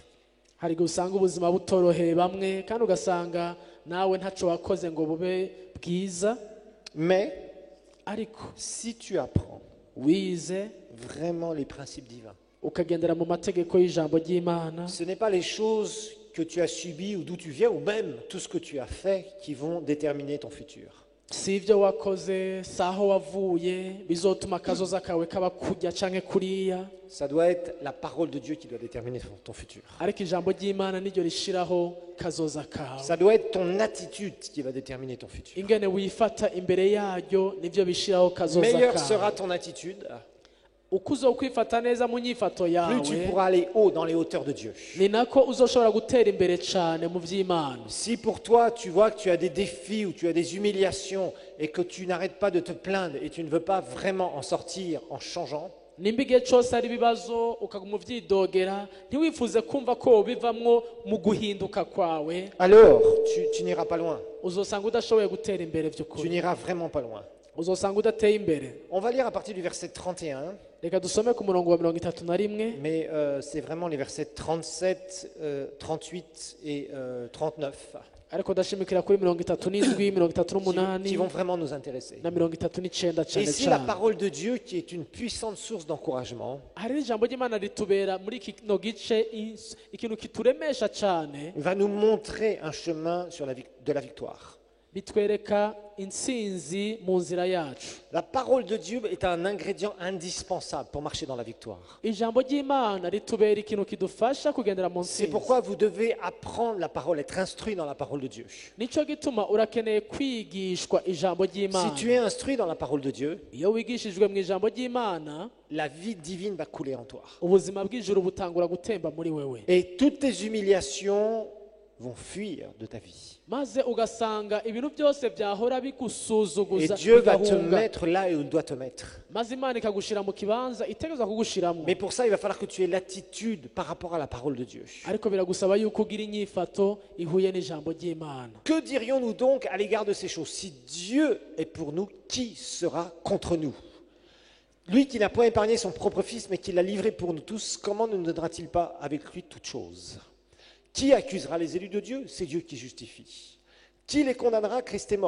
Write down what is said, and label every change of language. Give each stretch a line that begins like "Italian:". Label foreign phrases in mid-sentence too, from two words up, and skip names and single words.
Rundi: hari igihe usanga ubuzima butoroheye bamwe, kandi ugasanga nawe ntaco wakoze ngo bube bwiza,
French: Mais
Rundi: ariko
French: si tu apprends
Rundi: wize
French: vraiment les principes divins,
Rundi: ukagendera mu mategeko y'ijambo ry'imana,
French: ce n'est pas les choses que tu as subies ou d'où tu viens ou même tout ce que tu as fait qui vont déterminer ton futur.
Rundi: si ibyo wakoze, si aho wavuye bizotuma akazoza kawe kaba kurya canke kuriya,
French: Ça doit être la parole de Dieu qui doit déterminer ton futur.
Rundi: ariko ijambo ry'imana niryo rishiraho kazoza kawe.
French: Ça doit être ton attitude qui va déterminer ton futur.
Rundi: ingene wifata imbere yaryo nivyo bishiraho kazoza
French: Meilleure sera
Rundi: kawe.
French: ton attitude,
Rundi: uko uzokwifata neza mu nyifato
French: plus tu
Rundi: yawe,
French: pourras aller haut dans les hauteurs de Dieu.
Rundi: ni nako uzoshobora gutera imbere cane mu vy'imana.
French: Si pour toi tu vois que tu as des défis ou tu as des humiliations et que tu n'arrêtes pas de te plaindre et tu ne veux pas vraiment en sortir en changeant,
Rundi: nimba igihe cyose ari ibibazo ukaguma ubyidogera ntiwifuze kumva ko bivamwo mu guhinduka kwawe,
French: alors tu n'iras pas loin.
Rundi: uzosanga udashoboye gutera imbere
French: Tu
Rundi: by'ukuri,
French: n'iras vraiment pas loin.
Rundi: uzosanga udateye imbere.
French: On va lire à partir du verset 31,
Rundi: Reka dusome ku murongo wa 31,
French: mais c'est vraiment les versets 37, 38 et 39
Rundi: ariko ndashimikira kuri 37,
French: qui 38 vont vraiment nous intéresser.
Rundi: na 39
French: Et
Rundi: cyane
French: ici, la
Rundi: cyane.
French: parole de Dieu, qui est une puissante source d'encouragement,
Rundi: Hari ijambo ry'Imana ritubera muri kino gice ikintu kituremesha cyane,
French: va nous montrer un chemin de la victoire.
Rundi: bitwereka intsinzi mu nzira yacu.
French: La parole de Dieu est un ingrédient indispensable pour marcher dans la victoire.
Rundi: Ijambo ry'Imana ritubera ikintu kidufasha kugendera mu
French: C'est
Rundi: ntsinzi.
French: pourquoi vous devez apprendre la parole, être instruit dans la parole de Dieu.
Rundi: Nicyo gituma urakeneye kwigishwa ijambo
French: Si
Rundi: ry'Imana.
French: tu es instruit dans la parole de Dieu,
Rundi: Iyo wigishijwe mu ijambo ry'Imana,
French: la vie divine va couler en toi.
Rundi: ubuzima bw'ijuru butangura gutemba muri wewe,
French: Et toutes tes humiliations vont fuir de ta vie.
Rundi: maze ugasanga ibintu byose byahora
French: Et
Rundi: bigusuzuguza
French: Dieu va te
Rundi: bigahunga,
French: mettre là où il doit te mettre.
Rundi: maze Imana ikagushira mu kibanza itegerezwa kugushiramo.
French: Mais pour ça, il va falloir que tu aies l'attitude par rapport à la parole de Dieu.
Rundi: Ariko biragusaba yuko ugira inyifato ihuye n'ijambo ry'Imana.
French: Que dirions-nous donc à l'égard de ces choses? Si Dieu est pour nous, qui sera contre nous? Lui qui n'a point épargné son propre Fils, mais qui l'a livré pour nous tous, comment ne nous donnera-t-il pas avec lui toutes choses? Qui accusera les élus de Dieu? C'est Dieu qui justifie. Qui les condamnera? Christ est mort.